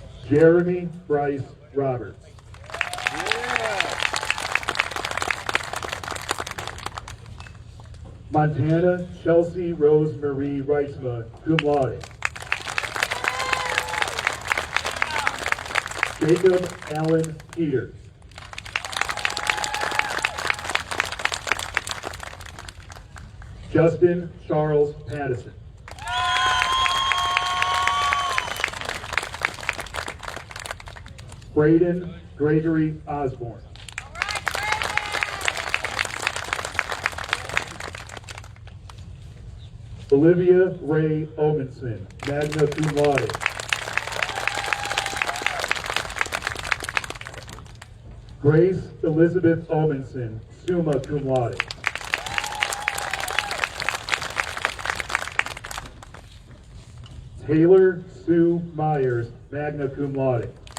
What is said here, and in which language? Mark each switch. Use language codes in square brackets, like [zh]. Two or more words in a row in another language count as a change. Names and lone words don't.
[en] Jeremy Bryce Roberts. Montana Chelsea Rose Marie Reitzma, [la] cum laude. [en] Jacob Allen Peters. Justin Charles Pattison. Braden Gregory Osborne. Olivia Ray Omenson, [la] magna cum laude. [en] Grace Elizabeth Omenson, [la] summa cum laude. [en] Taylor Sue Myers, [la] magna cum laude.